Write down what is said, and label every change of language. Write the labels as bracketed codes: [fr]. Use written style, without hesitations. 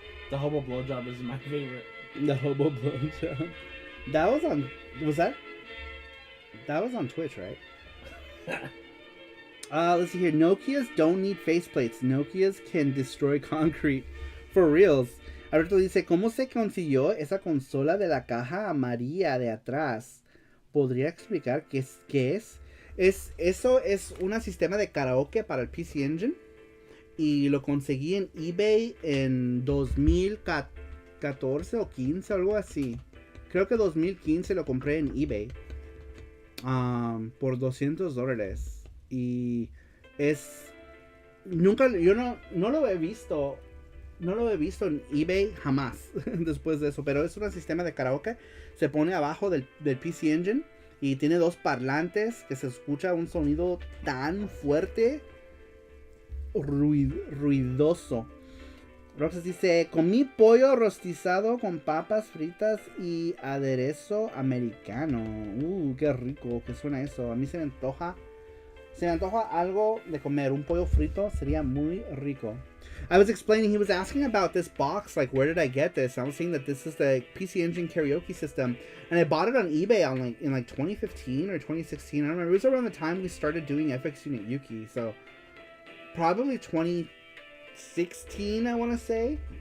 [en] The hobo blowjob is my favorite. The hobo blowjob. That was on... That was on Twitch, right? Let's see here. Nokias don't need faceplates. Nokias can destroy concrete. For reals. [es] Alberto dice, ¿cómo se consiguió esa consola de la caja amarilla de atrás? ¿Podría explicar qué es? Eso es un sistema de karaoke para el PC Engine. Y lo conseguí en eBay en 2014 o 15, algo así. Creo que 2015 lo compré en eBay. Por $200. Y es... Nunca... Yo no lo he visto... No lo he visto en eBay jamás después de eso. Pero es un sistema de karaoke. Se pone abajo del PC Engine. Y tiene dos parlantes que se escucha un sonido tan fuerte. Ruidoso. Roxas dice, comí pollo rostizado con papas fritas y aderezo americano. Qué rico que suena eso. A mí se me antoja algo de comer. Un pollo frito sería muy rico. [en] I was explaining, he was asking about this box, like, where did I get this? I was saying that this is the PC Engine karaoke system, and I bought it on eBay in 2015 or 2016. I don't remember. It was around the time we started doing FX Unit Yuki, so probably 2016, I want to say.